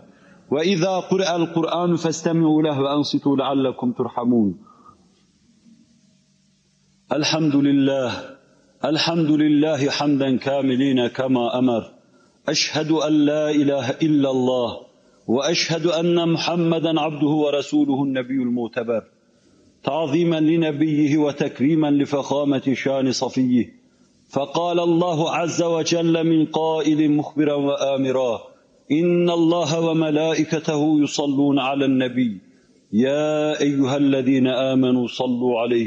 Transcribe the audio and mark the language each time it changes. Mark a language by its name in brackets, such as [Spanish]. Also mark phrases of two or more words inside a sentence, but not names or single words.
[Arabic] وإذا قرئ القرآن فاستمعوا له وأنصتوا لعلكم ترحمون. الحمد لله حمدا كاملين كما أمر. أشهد أن لا إله إلا الله وأشهد أن محمدا عبده ورسوله النبي المعتبر. تعظيما لنبيه وتكريما لفخامة شان صفيه فقال الله عز وجل من قائل مخبرا وآمرا إن الله وملائكته يصلون على النبي يا أيها الذين آمنوا صلوا عليه